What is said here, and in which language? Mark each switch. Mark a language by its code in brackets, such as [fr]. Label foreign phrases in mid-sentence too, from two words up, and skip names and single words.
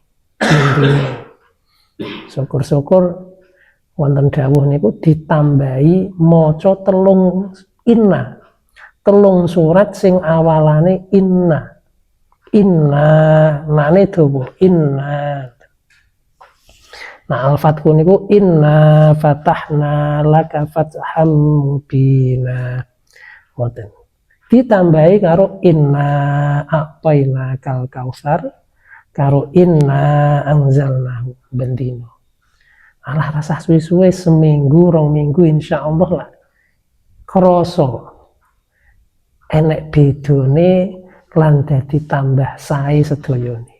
[jv] Syukur-syukur wonten dawuh niku ditambahi maca 3 inna. 3 surat sing awalane inna. Inna, nane dawa inna. Nah Al-Fathu niku [ar] إنا فتحنا لك فتحا مبينا. [jv] Ngoten. Ditambahi karo [ar] إنا أعطيناك الكوثر [jv] karo [ar] إنا أنزلناه [jv] bendino. Alah rasah suwe-suwe seminggu 2 minggu insyaallah lah krasa enek bedone lan dadi tambah sae sedayane.